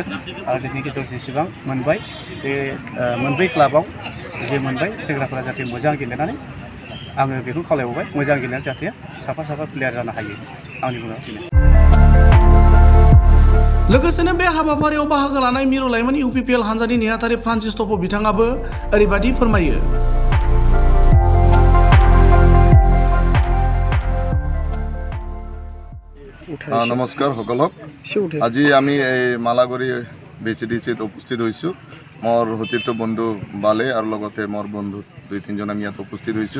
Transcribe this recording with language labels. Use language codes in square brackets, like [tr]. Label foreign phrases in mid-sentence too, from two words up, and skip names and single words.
[brx] आरो बेनि गेजेराव जेसेबां मोनबाय बे मोनब्रै क्लाबाव जे मोनबाय सेंग्राफोरा जाहाथे मोजां गेलेनानै आङो बेखौ खावलायबावबाय मोजां गेलेनानै जाहाथे साफा प्लेयार जानो हायो आंनि बुंनाया बेनो। लोगोसेनो बे हाबाफारियाव बाहागो लानाय मिरु लाइमोन इउपिपिएल हानजानि नेहाथारि फ्रान्सिस टप' बिथाङाबो ओरैबायदि फोरमायो। [as] নমস্কাৰ সকলক। আজি আমি এই মালাগুৰি ভিচিডিচিত উপস্থিত হৈছোঁ। মোৰ সতীৰ্থ বন্ধু বালে আৰু লগতে মোৰ বন্ধু 2-3জন আমি ইয়াত উপস্থিত হৈছোঁ।